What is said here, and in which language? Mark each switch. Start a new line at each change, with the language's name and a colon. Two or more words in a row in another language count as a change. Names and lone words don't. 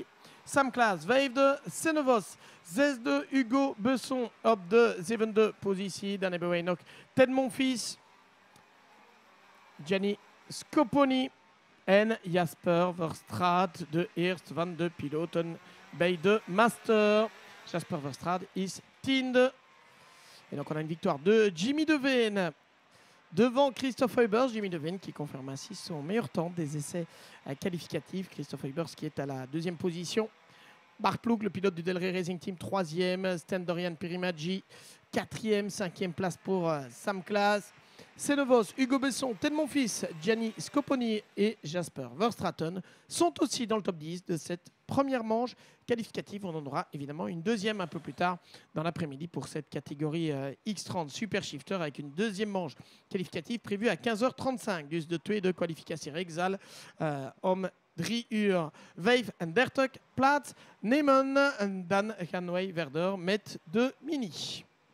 Dutch: Sam Klaas 5e, Senevos 6e, Hugo Besson op de 7e positie. Dan hebben wij nog Ted Monfils, Gianni Scoponi en Jasper Verstraat, de eerste van de piloten bij de Master. Jasper Verstraat is 10e.
French: Et donc on a une victoire de Jimmy Devane devant Christophe Heubers, Jimmy Devine qui confirme ainsi son meilleur temps des essais qualificatifs. Christophe Heubers qui est à la 2e position. Bart Ploug, le pilote du Delray Racing Team, 3e. Sten-Dorian Pirimaggi, 4e. 5e place pour Sam Klaas. Senevos, Hugo Besson, Ted Monfils, Gianni Scoponi et Jasper Verstraeten sont aussi dans le top 10 de cette première manche qualificative. On en aura évidemment une deuxième un peu plus tard dans l'après-midi pour cette catégorie X30 Super Shifter avec une deuxième manche qualificative prévue à 15h35.
Dutch: Dus de tweede kwalificatiereekzaal om 3 uur 35 plaats nemen. En dan gaan wij verder met de mini.